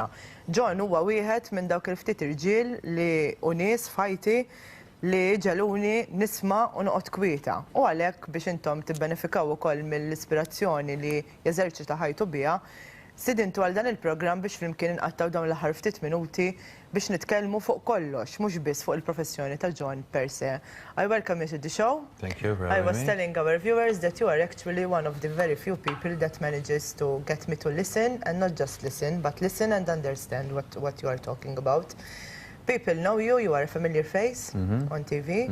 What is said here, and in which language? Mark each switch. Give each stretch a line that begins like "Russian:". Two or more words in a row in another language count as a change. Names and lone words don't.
Maltese: John huwa wieħed minn dawk il-ftit irġiel li u nies fajti li ġaluni nisma' u noqgħod kwieta. U għalhekk biex intom tibbenefikaw ukoll mill-ispirazzjoni li jeżerċita ħajtu biha, sidintu għal dan il-programm biex flimkien inqattaw dawn l-aħħar ftit minuti biex nitkellmu fuq kollox, mhux biss fuq il-professjoni ta' John
Latin: per se.
English: I welcome you to the show. Thank you for having me. I was telling our viewers that you are actually one of the very few people that manages to get me to listen, and not just listen, but listen and understand what you are talking about. People know you, you are a familiar face on TV.